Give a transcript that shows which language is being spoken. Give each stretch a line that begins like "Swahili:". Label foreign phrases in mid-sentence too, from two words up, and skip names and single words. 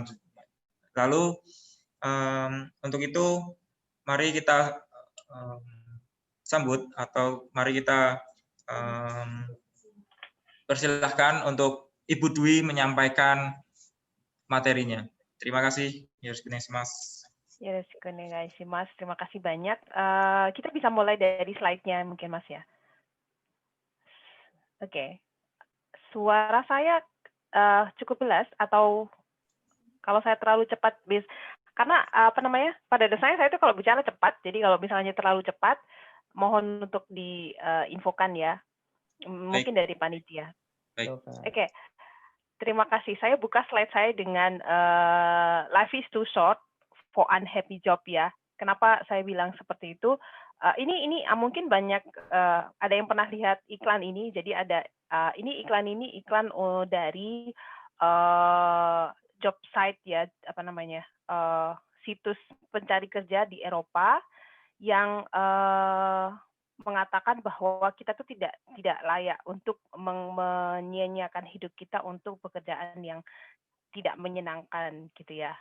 Indonesian: Lalu untuk itu mari kita sambut atau mari kita persilahkan untuk Ibu Dwi menyampaikan materinya. Terima kasih.
Japanese: Yoroshiku onegaishimasu.
Indonesian: Terima kasih banyak. Kita bisa mulai dari slide-nya mungkin Mas ya. Oke. Suara saya cukup jelas atau kalau saya terlalu cepat, karena pada dasarnya saya itu kalau bicara cepat, jadi kalau misalnya terlalu cepat, mohon untuk diinfokan ya, mungkin dari panitia. Oke. Terima kasih. Saya buka slide saya dengan
English: life is too short for unhappy job
Indonesian: ya. Kenapa saya bilang seperti itu? Ini mungkin banyak ada yang pernah lihat iklan ini. Jadi ada iklan dari
English: job site
Indonesian: ya, situs pencari kerja di Eropa yang mengatakan bahwa kita tuh tidak layak untuk menyia-nyiakan hidup kita untuk pekerjaan yang tidak menyenangkan gitu ya.